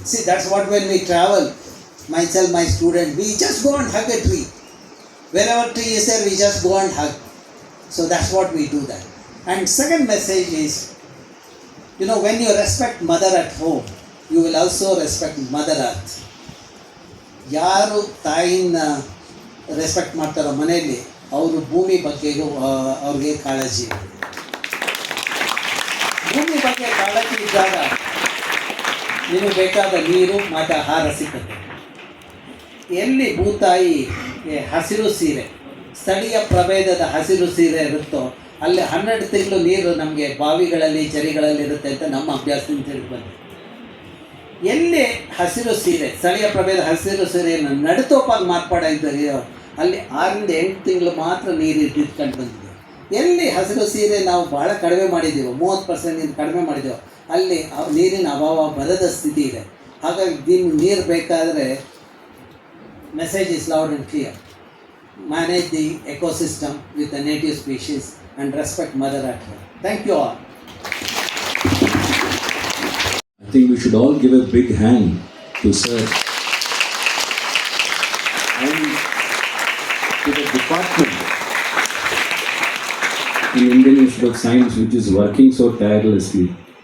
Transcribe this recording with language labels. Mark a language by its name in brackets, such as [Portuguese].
[English] See, that's what when we travel, myself, my student, we just go and hug a tree. Wherever tree is there, we just go and hug. So that's what we do that. And second message is, you know, when you respect mother at home, you will also respect mother earth. [Kannada] ಯಾರು ತಾಯಿನ respect ಮಾಡ್ತಾರೋ ಮನೆಯಲ್ಲಿ ಅವರು ಭೂಮಿ ಬಗ್ಗೆಗೂ ಅವ್ರಿಗೆ ಕಾಳಜಿ. ಭೂಮಿ ಬಗ್ಗೆ ಕಾಳಜಿ ಇದ್ದಾಗ ನಿಮಗೆ ಬೇಕಾದ ನೀರು ಮತ್ತು ಆಹಾರ ಸಿಗುತ್ತೆ. ಎಲ್ಲಿ ಭೂತಾಯಿ ಹಸಿರು ಸೀರೆ, ಸ್ಥಳೀಯ ಪ್ರಭೇದದ ಹಸಿರು ಸೀರೆ ಇರುತ್ತೋ ಅಲ್ಲಿ 12 ತಿಂಗಳು ನೀರು ನಮಗೆ ಬಾವಿಗಳಲ್ಲಿ ಚರಿಗಳಲ್ಲಿ ಇರುತ್ತೆ ಅಂತ ನಮ್ಮ ಅಭ್ಯಾಸದಿಂದ ತಿಳಿದು ಬಂದಿದೆ. ಎಲ್ಲಿ ಹಸಿರು ಸೀರೆ, ಸ್ಥಳೀಯ ಪ್ರಭೇದ ಹಸಿರು ಸೀರೆಯನ್ನು ನಡುತೋಪಾಗಿ ಮಾರ್ಪಾಡಿದೆಯೋ ಅಲ್ಲಿ 6ರಿಂದ 8 ತಿಂಗಳು ಮಾತ್ರ ನೀರು ಇಟ್ಕೊಂಡು ಬಂದಿದೆ. ಎಲ್ಲಿ ಹಸಿರು ಸೀರೆ ನಾವು ಭಾಳ ಕಡಿಮೆ ಮಾಡಿದ್ದೀವೋ, 30% ಕಡಿಮೆ ಮಾಡಿದ್ದೀವೋ, ಅಲ್ಲಿ ನೀರಿನ ಅಭಾವ ಬರದ ಸ್ಥಿತಿ ಇದೆ. ಹಾಗಾಗಿ ನಿಮ್ಗೆ ನೀರು ಬೇಕಾದರೆ [English] Message is loud and clear. Manage the ecosystem with the native species and respect mother earth. Thank you all. I think we should all give a big hand to Sir and to the department in Indian Institute of Science which is working so tirelessly.